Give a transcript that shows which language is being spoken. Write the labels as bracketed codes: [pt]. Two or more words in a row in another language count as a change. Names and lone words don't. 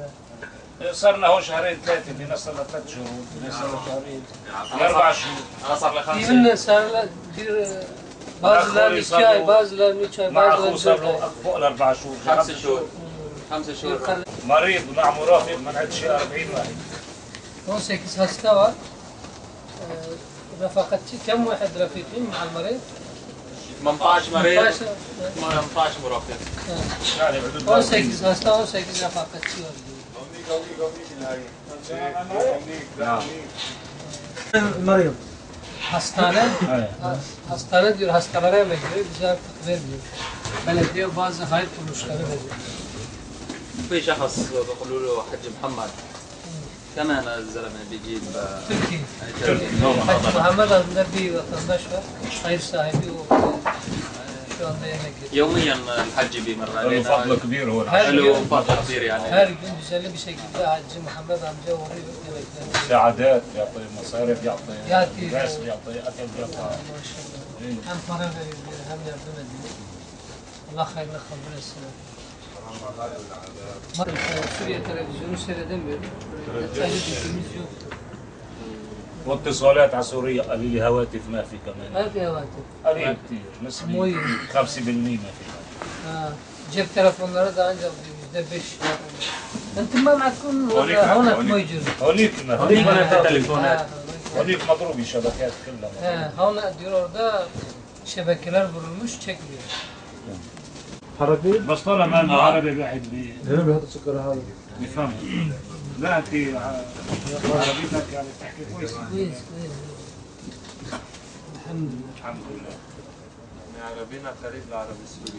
[ar] صرنا هو شهرين ثلاثة، اللي صار له 3 شهور، اللي صار له شهرين، 4 شهور. انا صار لي 5 في منا صار له كثير بعض لا شاي بعض لا شاي مع بعض اخوه صار له فوق ال 4 شهور. 5 شهور 5 شهور مريض مع مرافق من عند شيء 40 واحد. [tr] 18 hasta var. [ar] رفقتي كم واحد رفيقين مع المريض؟ 18 مريض 18 18 مرافق. يعني حدود [tr] 18 hasta 18 رفقتي var. [ar] المريض [tr] hastane diyor, hastalara emekliyor, bize artık vermiyor. Belediye bazı hayır kuruluşları veriyor. [ar] في شخص بيقولوا له حج محمد كمان الزلمه بيجيب [tr] Türkiye. Hacı Muhammed adında bir vatandaş var, hayır sahibi o şu anda emekli. [ar] يوميا الحج بيمر له علينا فضل كبير هو له فضل كبير يعني. [tr] Her gün düzenli bir şekilde Hacı Muhammed amca uğruyor emekli. [ar] مساعدات بيعطي مصاريف بيعطي يعطي غاز بيعطي اكل بيعطي. [tr] Maşallah. Hem para veriyor hem yardım ediyor. Allah hayırlı kabul etsin. Suriye televizyonu seyredemiyorum. Detaylı bilgimiz yok. [ar] واتصالات على سوريا قليل، هواتف ما في كمان. ما في هواتف. قليل كثير نسبي مي. 5% ما في. [tr] Cep telefonları da ancak %5. [ar] انتم ما معكم هونك موجود. هونيك ما هونيك ما تليفونات. هونيك مضروب الشبكات كلها. [tr] Havna diyor orada şebekeler vurulmuş çekmiyor. [ar] حركي؟ بس طالما انه عربي واحد هنا بيحط السكر هذا بيفهم. لا انت عربيتك يعني بتحكي كويس. كويس كويس. الحمد لله. الحمد لله. عربينا قريب للعربي السوري.